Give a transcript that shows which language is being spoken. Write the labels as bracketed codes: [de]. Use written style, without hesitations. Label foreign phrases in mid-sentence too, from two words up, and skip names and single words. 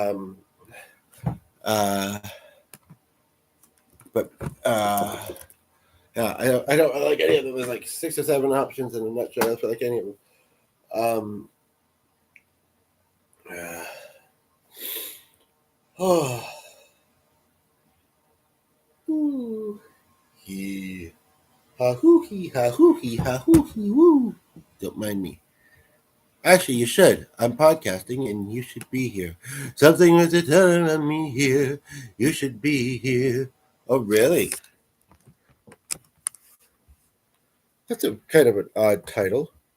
[en] Uh, but yeah, I don't like any of them. There's like 6 or 7 options, and I'm not sure I feel like any of them. Um, oh, ooh, he, ha hoo he, ha hoo he, ha hoo he, woo. Don't mind me. Actually, you should. I'm podcasting, and you should be here. Something is telling me here. You should be here. Oh, really? That's a kind of an odd title.